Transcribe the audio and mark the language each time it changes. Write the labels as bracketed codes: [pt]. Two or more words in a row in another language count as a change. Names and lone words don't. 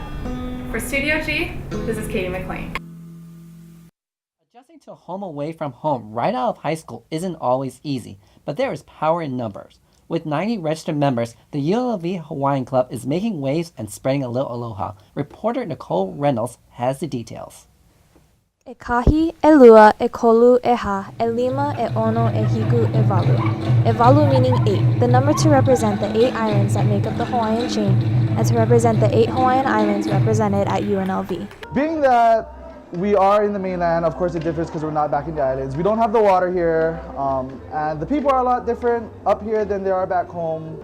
[en] For Studio G, this is Katie McLean. Adjusting to a home away from home right out of high school isn't always easy, but there is power in numbers. With 90 registered members, the ULV Hawaiian Club is making waves and spreading a little aloha. Reporter Nicole Reynolds has the details. [haw] E kahi, e lua, e kolu, e ha, e lima, e ono, e hiku, e valu. E valu [en] meaning 8, the number to represent the 8 islands that make up the Hawaiian chain, and to represent the 8 Hawaiian islands represented at UNLV. Being that we are in the mainland, of course it differs because we're not back in the islands. We don't have the water here, and the people are a lot different up here than they are back home.